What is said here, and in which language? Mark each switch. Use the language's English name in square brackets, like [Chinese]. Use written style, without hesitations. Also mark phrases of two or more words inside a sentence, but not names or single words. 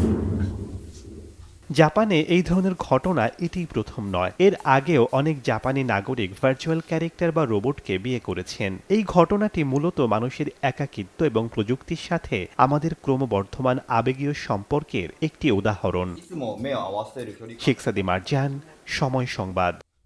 [Bangla] জাপানে এই ধরনের ঘটনা এটিই প্রথম নয়। এর আগেও অনেক জাপানি নাগরিক ভার্চুয়াল ক্যারেক্টার বা রোবটকে বিয়ে করেছেন। এই ঘটনাটি মূলত মানুষের একাকিত্ব এবং প্রযুক্তির সাথে আমাদের ক্রমবর্ধমান আবেগীয় সম্পর্কের একটি উদাহরণ। [Japanese] いつも目を合わせる距離感 [Bangla] শেখ সাদি মারজান, সময় সংবাদ।